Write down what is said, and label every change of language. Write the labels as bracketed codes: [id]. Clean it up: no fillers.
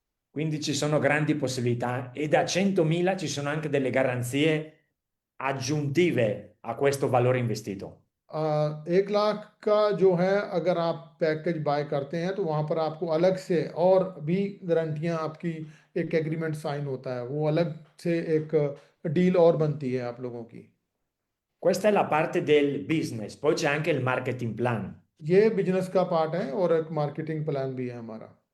[it] Quindi ci sono grandi possibilità e da 100.000 ci sono anche delle garanzie aggiuntive a questo valore investito. [hi] 1 lakh का जो है अगर आप package bye करते हैं तो वहाँ पर आपको अलग से और भी गारंटियाँ, आपकी एक एग्रीमेंट साइन होता है, वो अलग से एक डील और बनती है आप लोगों की। [it] Questa è la parte del business, poi c'è anche il marketing plan. [hi] ये बिजनेस का पार्ट है और एक मार्केटिंग प्लान भी है हमारा।